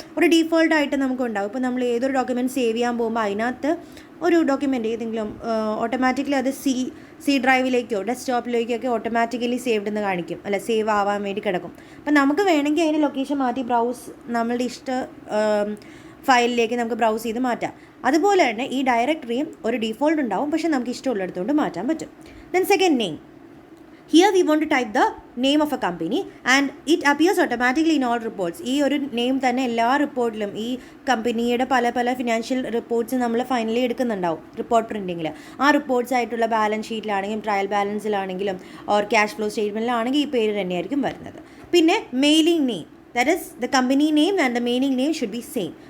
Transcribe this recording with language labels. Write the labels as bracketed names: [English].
[Malayalam] ഒരു ഡീഫോൾട്ടായിട്ട് നമുക്ക് ഉണ്ടാവും. ഇപ്പോൾ നമ്മൾ ഏതൊരു ഡോക്യുമെൻറ്റ് സേവ് ചെയ്യാൻ പോകുമ്പോൾ അതിനകത്ത് ഒരു ഡോക്യുമെൻ്റ് ഏതെങ്കിലും ഓട്ടോമാറ്റിക്കലി അത് സി ഡ്രൈവിലേക്കോ ഡെസ്ക്ടോപ്പിലേക്കൊക്കെ ഓട്ടോമാറ്റിക്കലി സേവ്ഡ് എന്ന് കാണിക്കും, അല്ല സേവ് ആവാൻ വേണ്ടി കിടക്കും. അപ്പം നമുക്ക് വേണമെങ്കിൽ അതിന് ലൊക്കേഷൻ മാറ്റി നമ്മളുടെ ഫയലിലേക്ക് നമുക്ക് ബ്രൗസ് ചെയ്ത് മാറ്റാം. അതുപോലെ തന്നെ ഈ ഡയറക്ടറിയും ഒരു ഡീഫോൾട്ട് ഉണ്ടാവും, പക്ഷേ നമുക്ക് ഇഷ്ടമുള്ളിടത്തുകൊണ്ട് മാറ്റാൻ പറ്റും. [English] Then second name. Here we want to type the name of a company and it appears automatically in all reports. [Malayalam] ഈ ഒരു നെയിം തന്നെ എല്ലാ റിപ്പോർട്ടിലും ഈ കമ്പനിയുടെ പല ഫിനാൻഷ്യൽ റിപ്പോർട്ട്സ് നമ്മൾ ഫൈനലി എടുക്കുന്നുണ്ടാവും റിപ്പോർട്ട് പ്രിൻറ്റിങ്ങിൽ. ആ റിപ്പോർട്ട്സ് ആയിട്ടുള്ള balance ഷീറ്റിലാണെങ്കിലും trial ബാലൻസിലാണെങ്കിലും or cash flow സ്റ്റേറ്റ്മെൻറ്റിലാണെങ്കിൽ ഈ പേര് തന്നെയായിരിക്കും വരുന്നത്. [English] പിന്നെ mailing name, that is the company name and the mailing name should be same.